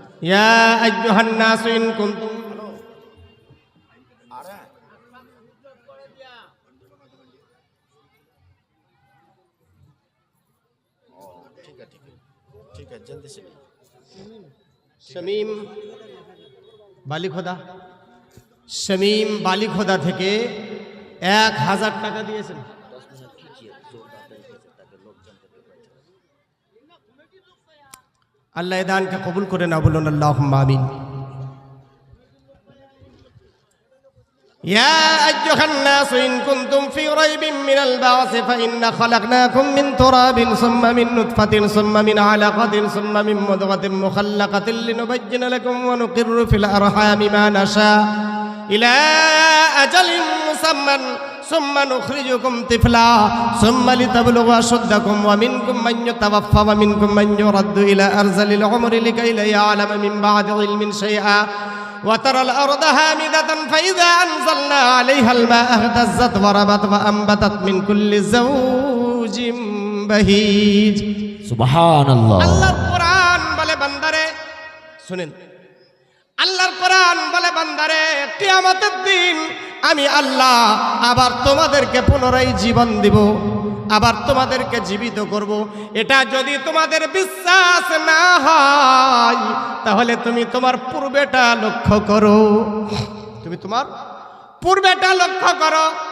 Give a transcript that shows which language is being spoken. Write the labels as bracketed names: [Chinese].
[Arabic] ইয়া আইয়ুহান নাসু ইন কুনতুম, [Bangla] শামীম বালিখোদা, শামীম বালিখোদা থেকে 1000 টাকা দিয়েছেন। আল্লাহ এ দানকে কবুল করে না, বলুন আল্লাহুম্মা আমিন। [Arabic] يا أيها الناس إن كنتم في ريب من البعث فإنا خلقناكم من تراب ثم من نطفة ثم من علقة ثم من مضغة مخلقة لنبين لكم ونقر في الأرحام ما نشاء إلى أجل مسمى ثم نخرجكم طفلا ثم لتبلغوا أشدكم ومنكم من يتوفى ومنكم من يرد إلى أرذل العمر لكي لا يعلم من بعد علم شيئا وترى الأرض هامدة فإذا أنزلنا عليها الماء اهتزت وربت وأنبتت من كل زوج بهيج। [Bangla] সুবহানাল্লাহ। আল্লাহর কোরআন বলে বান্দারে শুনেন, আল্লাহর কোরআন বলে বান্দারে কিয়ামতের দিন আমি আল্লাহ আবার তোমাদেরকে পুনরায় জীবন দিব, আবার তোমাদেরকে জীবিত করব। এটা যদি তোমাদের বিশ্বাস না হয় তাহলে তুমি তোমার পূর্বেটা লক্ষ্য করো, তুমি তোমার পূর্বেটা লক্ষ্য করো।